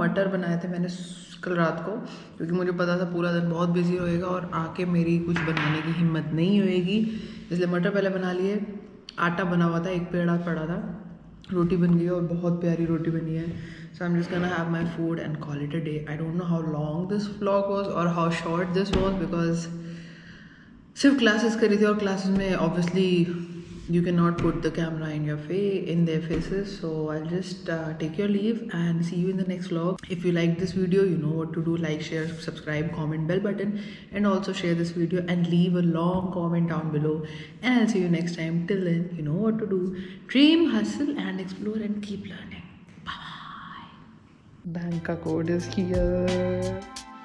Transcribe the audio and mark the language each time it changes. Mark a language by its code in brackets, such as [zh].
[hi] मटर बनाए थे मैंने कल रात को क्योंकि मुझे पता था पूरा दिन बहुत बिजी होएगा और आके मेरी कुछ बनाने की हिम्मत नहीं होएगी, इसलिए मटर पहले बना लिए. आटा बना हुआ था, एक पेड़ा पड़ा था, रोटी बन गई और बहुत प्यारी रोटी बनी है. [en] So I'm just gonna have my food and call it a day. I don't know how long this vlog was or how short this was because [hi] सिर्फ क्लासेस करी थी और क्लासेस में [en] obviously you cannot put the camera in your face, in their faces, so I'll just take your leave and see you in the next vlog. If you like this video, you know what to do. Like, share, subscribe, comment, bell button, and also share this video and leave a long comment down below, and I'll see you next time. Till then, you know what to do. Dream, hustle and explore and keep learning. Bye bye. Bank code is here.